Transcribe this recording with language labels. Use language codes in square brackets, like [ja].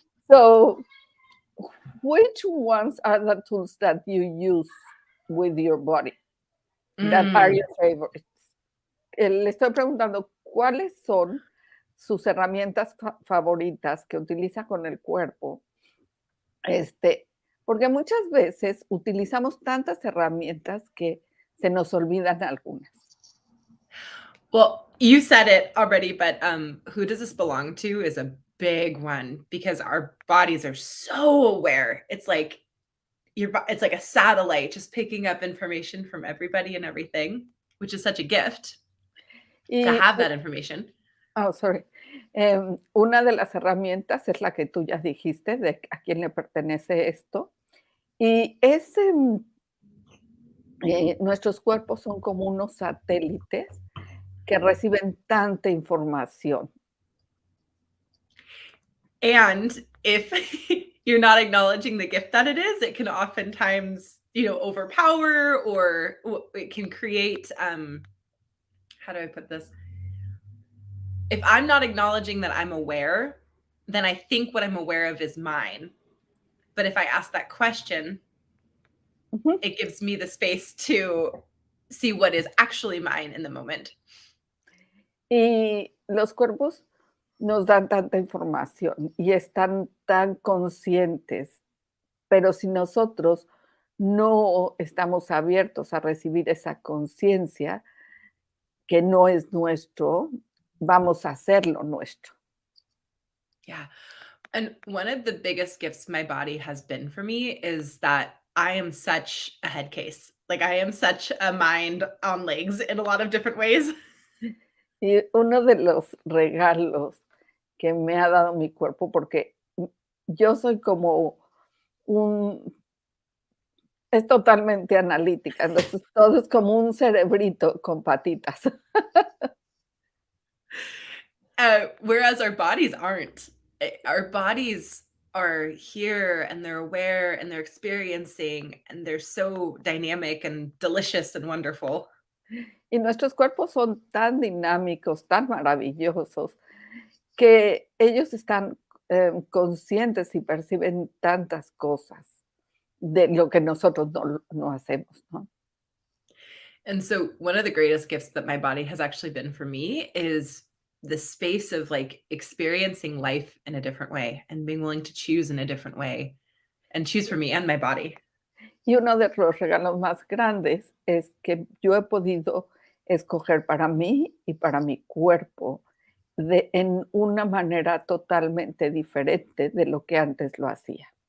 [en] so, which ones are the tools that you use with your body that are Mm. your favorites? [es] Le estoy preguntando, ¿cuáles son sus herramientas favoritas que utiliza con el cuerpo? Porque muchas veces utilizamos tantas herramientas que se nos olvidan algunas. [en] Well, you said it already, but who does this belong to is a big one because our bodies are so aware. It's like it's like a satellite just picking up information from everybody and everything, which is such a gift to [es] Y, [en] have that information. oh, sorry. [es] Una de las herramientas es la que tú ya dijiste, de a quién le pertenece esto. Y es, nuestros cuerpos son como unos satélites que reciben tanta información. [en] And if you're not acknowledging the gift that it is, it can oftentimes, overpower or it can create how do I put this? If I'm not acknowledging that I'm aware, then I think what I'm aware of is mine. But if I ask that question, Ujú. it gives me the space to see what is actually mine in the moment. [es] Y los cuerpos nos dan tanta información y están tan conscientes, pero si nosotros no estamos abiertos a recibir esa conciencia que no es nuestro, vamos a hacerlo nuestro. [en] Yeah. And one of the biggest gifts my body has been for me is that I am such a head case. Like I am such a mind on legs in a lot of different ways. [es] Y uno de los regalos que me ha dado mi cuerpo, porque yo soy como un es totalmente analítica, entonces todo es como un cerebrito con patitas. [en] Whereas our bodies aren't. Our bodies are here and they're aware and they're experiencing and they're so dynamic and delicious and wonderful. [es] Y nuestros cuerpos son tan dinámicos, tan maravillosos, que ellos están, conscientes y perciben tantas cosas de lo que nosotros no hacemos, ¿no? [en] And so one of the greatest gifts that my body has actually been for me is the space of like experiencing life in a different way and being willing to choose in a different way and choose for me and my body. [es] Y uno de los regalos más grandes es que yo he podido escoger para mí y para mi cuerpo en una manera totalmente diferente de lo que antes lo hacía.